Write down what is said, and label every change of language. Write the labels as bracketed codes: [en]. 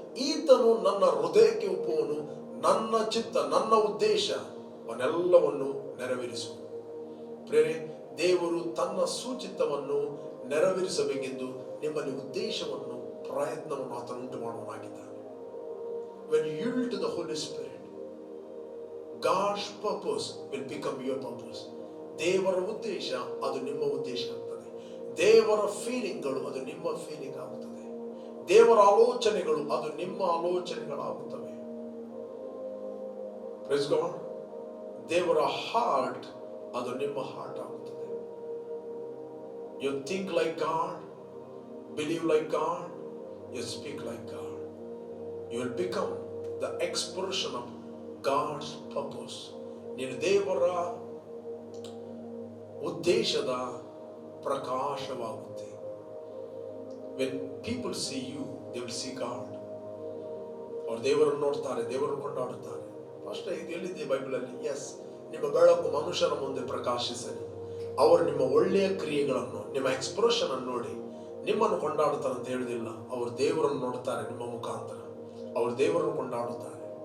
[kn] ಈತನು ನನ್ನ ಹೃದಯಕ್ಕೆ ಒಪ್ಪುವನು, ನನ್ನ ಚಿತ್ತ, ನನ್ನ ಉದ್ದೇಶ ಅವನೆಲ್ಲವನ್ನು ನೆರವೇರಿಸು. ಪ್ರೇರೆ, ದೇವರು ತನ್ನ ಸುಚಿತ್ತವನ್ನು ನೆರವೇರಿಸಬೇಕೆಂದು ನಿಮ್ಮಲ್ಲಿ ಉದ್ದೇಶವನ್ನು, ಪ್ರಯತ್ನವನ್ನು ಆತನು ಉಂಟು ಮಾಡುವನಾಗಿದ್ದಾನೆ. [en] When you yield to the Holy Spirit, God's purpose will become your purpose. [kn] ದೇವರ ಉದ್ದೇಶ ಅದು ನಿಮ್ಮ ಉದ್ದೇಶ ಆಗ್ತದೆ. ದೇವರ ಫೀಲಿಂಗ್ಗಳು ಅದು ನಿಮ್ಮ ಫೀಲಿಂಗ್ ಆಗುತ್ತದೆ. ದೇವರ ಆಲೋಚನೆಗಳು ಅದು ನಿಮ್ಮ ಆಲೋಚನೆಗಳಾಗುತ್ತವೆ. [en] Praise God. [kn] ದೇವರ ಹಾರ್ಟ್ ಅದು ನಿಮ್ಮ ಹಾರ್ಟ್ ಆಗುತ್ತದೆ. [en] You think like God, believe like God, you speak like God. You will become the expression of God's purpose. [kn] ನೀನು ದೇವರ ಉದ್ದೇಶದ ಪ್ರಕಾಶವಾಗುತ್ತೆ. [en] When people see you, they will see God. [kn] ಅವರು ದೇವರನ್ನು ನೋಡ್ತಾರೆ, ದೇವರನ್ನು ಕೊಂಡಾಡುತ್ತಾರೆ. ಅಷ್ಟೇ, ಇದು ಎಲ್ಲಿದೆ ಬೈಬಲಲ್ಲಿ? ಎಸ್, ನಿಮ್ಮ ಬೆಳಕು ಮನುಷ್ಯನ ಮುಂದೆ ಪ್ರಕಾಶಿಸಲಿ. ಅವರು ನಿಮ್ಮ ಒಳ್ಳೆಯ ಕ್ರಿಯೆಗಳನ್ನು, ನಿಮ್ಮ ಎಕ್ಸ್ಪ್ರೆಷನ್ ಅನ್ನು ನೋಡಿ ನಿಮ್ಮನ್ನು ಕೊಂಡಾಡುತ್ತಾರೆ ಅಂತ ಹೇಳುವುದಿಲ್ಲ. ಅವರು ದೇವರನ್ನು ನೋಡುತ್ತಾರೆ ನಿಮ್ಮ ಮುಖಾಂತರ, ಅವರು ದೇವರನ್ನು ಕೊಂಡಾಡುತ್ತಾರೆ.